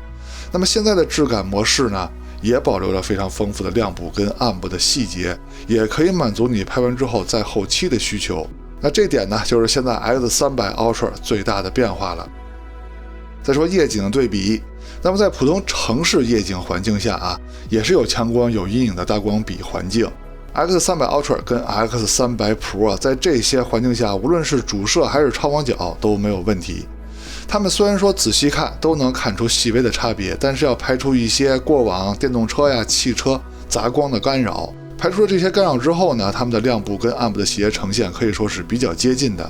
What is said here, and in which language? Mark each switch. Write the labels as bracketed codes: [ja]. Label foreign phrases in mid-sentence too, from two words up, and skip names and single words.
[zh] 那麼現在的質感模式呢，也保留了非常豐富的亮部跟暗部的細節，也可以滿足你拍完之後在後期的需求。那這點呢，就是現在 X300 Ultra 最大的变化了。再說夜景的对比，那麼在普通城市夜景環境下啊，也是有强光有陰影的大光比環境。X300 Ultra 跟 X300 Pro 在這些環境下，無論是主攝還是超廣角都沒有問題。他們雖然說仔細看都能看出細微的差別，但是要排除一些過往電動車呀、汽車雜光的干擾。排除了這些干擾之後呢，他們的亮部跟暗部的細節呈現可以說是比較接近的。